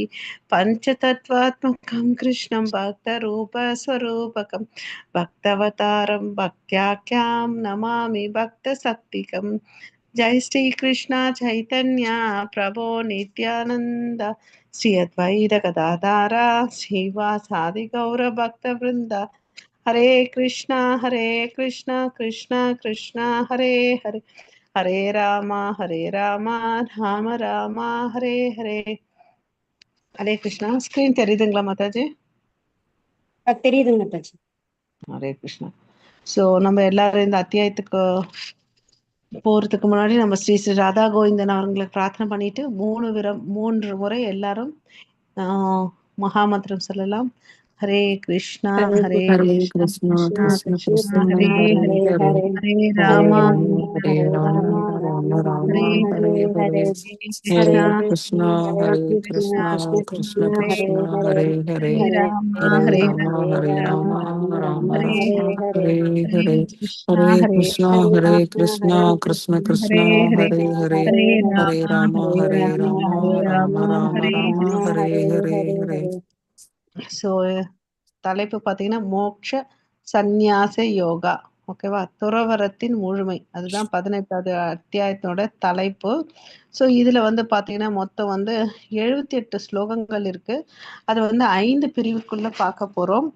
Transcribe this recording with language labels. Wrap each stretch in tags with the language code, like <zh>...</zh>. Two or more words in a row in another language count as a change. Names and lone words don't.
<sa>पञ्चतत्त्वात्मकं कृष्णं भक्तरूपस्वरूपकं भक्तवतारं भक्त्याख्यां नमामि भक्तशक्तिकं. जय श्री कृष्ण चैतन्य प्रभो नित्यानंद श्री अद्वैत गदाधर श्रीवासादि गौर भक्त वृंद. हरे कृष्णा कृष्णा कृष्णा हरे हरे हरे राम राम राम हरे हरे.</sa> <ta>ஹரே கிருஷ்ணா. ஸ்கிரீன் தெரியுதுங்களா மாதாஜி? தெரியுதுங்க மாதாஜி. ஹரே கிருஷ்ணா. ஸோ நம்ம எல்லாரும் இந்த அத்தியாயத்துக்கு போறதுக்கு முன்னாடி நம்ம ஸ்ரீ ஸ்ரீ ராதா கோவிந்தன் அவங்களுக்கு பிரார்த்தனை பண்ணிட்டு 3 முறை எல்லாரும் மகாமந்திரம் சொல்லலாம்.</ta> <sa>ஹரே கிருஷ்ணா ஹரே கிருஷ்ணா कृष्ण கிருஷ்ணா कृष्ण ஹரே हरे ஹரே हरे ஹரே हरे ராமா राम हरे राम राम राम ஹரே हरे हरे கிருஷ்ணா हरे कृष्ण கிருஷ்ணா कृष्ण கிருஷ்ணா ஹரே कृष्ण हरे हरे ஹரே ராமா हरे ஹரே राम राम ஹரே हरे ஹரே हरे கிருஷ்ணா हरे ஹரே कृष्ण कृष्ण कृष्ण कृष्ण ஹரே ஹரே हरे हरे ஹரே हरे ராமா हरे राम ஹரே राम ராமா राम ஹரே राम हरे हरे हरे.</sa> <ta>ஸோ தலைப்பு பார்த்தீங்கன்னா மோக்ஷ சந்நியாச யோகா. ஓகேவா? துறவறத்தின் முழுமை. அதுதான் 18வது அத்தியாயத்தோட தலைப்பு. ஸோ இதுல வந்து பார்த்தீங்கன்னா, மொத்தம் வந்து 78 ஸ்லோகங்கள் இருக்கு. அது வந்து 5 பிரிவுக்குள்ள பார்க்க போறோம்.</ta>